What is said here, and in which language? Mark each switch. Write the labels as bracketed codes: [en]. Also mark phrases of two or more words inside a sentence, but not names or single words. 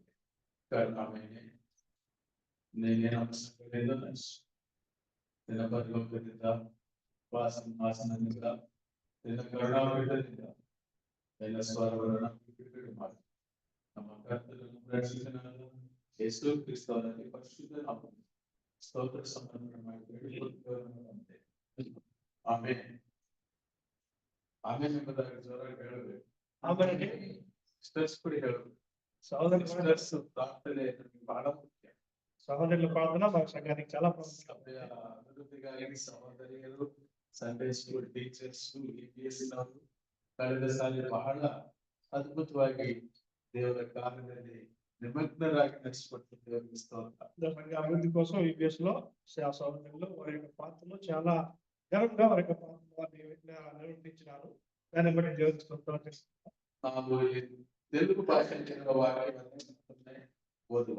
[kn] ಕರುಣಾಮಯನೇ, ನೀನೇನು ನಿನ್ನ ಪರಲೋಕದಿಂದ ವಾಸನದಿಂದ ನಿನ್ನ ಕರುಣಾಮಯದಿಂದ ನಿನ್ನ ಸ್ವರವನ್ನು ಬಿಡುಗಡೆ ಮಾಡಿ ನಮ್ಮ ಕರ್ತನನ್ನು ರಕ್ಷಕನಾದ ಯೇಸು ಕ್ರಿಸ್ತನಲ್ಲಿ ಪರಿಶುದ್ಧ ನಾಮದಲ್ಲಿ ಸ್ತೋತ್ರ ಸಮರ್ಪಣೆ ಮಾಡಿ ಬೇಡಿಕೊಳ್ಳುತ್ತೇವೆ. ಆಮೆನ್. ಆಮೆನ್ ಎಂಬುದಾಗಿ ಜೋರಾಗಿ ಹೇಳಬೇಕು. ಆಮೆನ್. ಸಿಸ್ಟರ್ಸ್ ಕೂಡ ಹೇಳಬೇಕು. [te] సహోదరులు [kn] ಪ್ರಾರ್ಥನೆ ನಮಗೆ ಬಹಳ ಮುಖ್ಯ. [te] సహోదరుల ప్రార్థన మా సంఘానికి చాలా ప్రాముఖ్యం. [kn] ಸಭೆಯ ಅಭಿವೃದ್ಧಿಗಾಗಿ ಸಹೋದರಿಯರು, ಸಂಡೇ ಸ್ಕೂಲ್ ಟೀಚರ್ಸ್, EPS ನವರು ಕಳೆದ ಸಾರಿ ಬಹಳ ಅದ್ಭುತವಾಗಿ ದೇವರ ಕಾರ್ಯದಲ್ಲಿ [te] నిమగ్నరాగి నడిచిపోతుంది. దేవునికి స్తోత్రం. సంఘ అభివృద్ధి కోసం EPS లో సహోదరులు వారి యొక్క పాత్రలో చాలా ఘనంగా వారి యొక్క పాత్రను నిర్వర్తించినారు. దాన్ని బట్టి దేవునికి స్తోత్రం చేస్తున్నాం. ನಾವು తెలుగు భాషలో వాక్యాన్ని ఓదువా.